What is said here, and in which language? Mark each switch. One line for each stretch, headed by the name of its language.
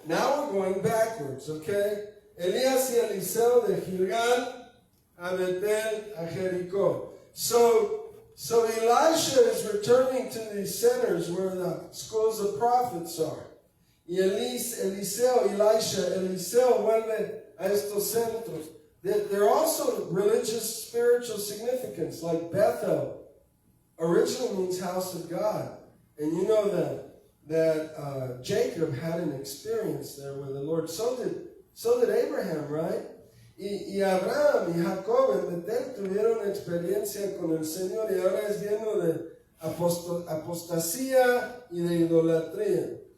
English: Now we're going backwards, okay?
Spanish: Elías y Eliseo de Gilgal a Betel a Jericó.
English: So Elisha is returning to these centers where the schools of prophets are. Y Eliseo vuelve a estos centros. They're also religious, spiritual significance, like Bethel originally means house of God. And you know that Jacob had an experience there with the Lord. So did Abraham, right?
Spanish: Y Abraham y Jacob en Betel tuvieron experiencia con el Señor y ahora es lleno de apostasía y de idolatría.